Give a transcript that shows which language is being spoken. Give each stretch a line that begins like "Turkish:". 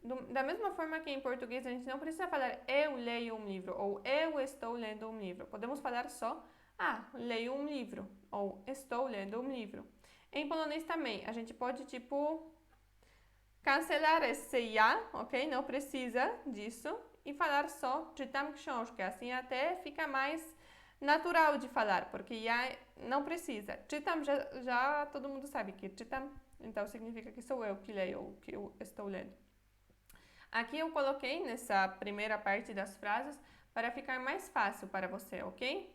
Portuguese: Da mesma forma que em português a gente não precisa falar eu leio livro ou eu estou lendo livro. Podemos falar só leio livro ou estou lendo livro. Em polonês também, a gente pode cancelar esse ja, ok? Não precisa disso. E falar só
Polish: czytam książkę.
Portuguese: Assim até fica mais natural de falar, porque já não precisa. Czytam já todo mundo sabe que czytam, então significa que sou eu que leio ou que eu estou lendo. Aqui eu coloquei nessa primeira parte das frases para ficar mais fácil para você, ok?